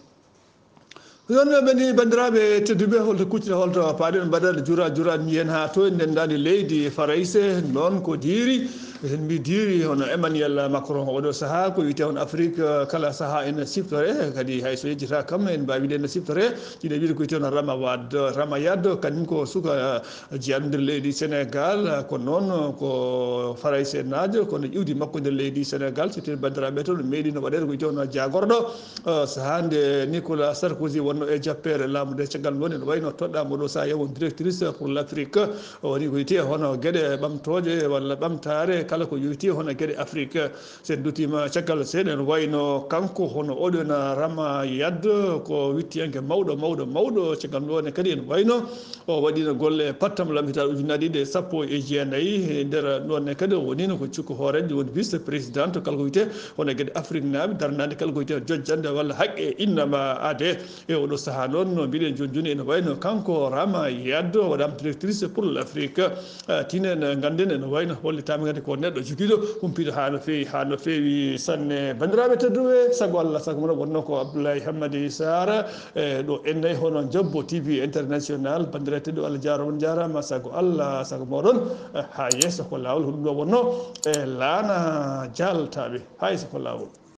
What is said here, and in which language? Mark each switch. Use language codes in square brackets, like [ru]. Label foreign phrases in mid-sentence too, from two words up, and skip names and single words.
[ff] yon ɓeni bandiraɓe tedduɓe holto kuccita holto paaɗen mbaɗade jura jiyen ha to en ndendani leydi Farayse noon ko diiri en mbi diiri hono Emmanuel Macron oɗo saaha ko wiyete on Afrique kala saaha ene siftore kadi hay so yejjita kam en mbawi wiide ene siftore jiɗe wiide ko wiyete on Ramayad kañum ko suka jeeyaɗo nder leydi Sénégal ko noon ko Farayse najo kono iwdi makko nder leydi Sénégal siftine bandiraɓe to ɗum meeɗi no waɗede ko wiyete on jagorɗo saaha nde Nicolas Sarkozy wonno e jappere laamude caggal ngoni no wayno toɗɗama oɗo saaha yewon [fr] directrice pour l'Afrique [ff] woni ko wiyete hono gueɗe ɓamtoje walla ɓamtare kala ko yowiti hono gueɗe Afrique sen dutima caggal seeɗa en wayno kanko hono oɗon Rama Yade ko wittiyanke mawɗo caggal ɗo ne kadi en wayno o waɗino golle pattam lampitaɗo ujunnaje ɗiɗi e sappo e jeenayyi e nder ɗon kadi o wonino ko cukku hoorejo woni [fr] vice président [ff] kala ko wiyete hono gueɗe Afrique naaɓe darnade kala ko wiyete jojjande walla haqqe innama ade e oɗo saaha noon no mbiɗen joni ene wayno kanko Rama Yade waɗama [fr] directrice pour l'Afrique [ff] tinen ganden ene wayno hollitama kadi ko neɗɗo joguiɗo humpiɗo ha no fewi sanne bandiraɓe tedduɓe saago Allah saago moɗon wonno ko Abdoulaye Sarr ɗo ennayyi hono Ndjobbo TV international bandiraɓe tedduɓe Allah jarama on jarama saago Allah saago moɗon ha yesso ko lawol ko ɗum ɗo wonno e laana jaltaɓe ha yesso ko lawol.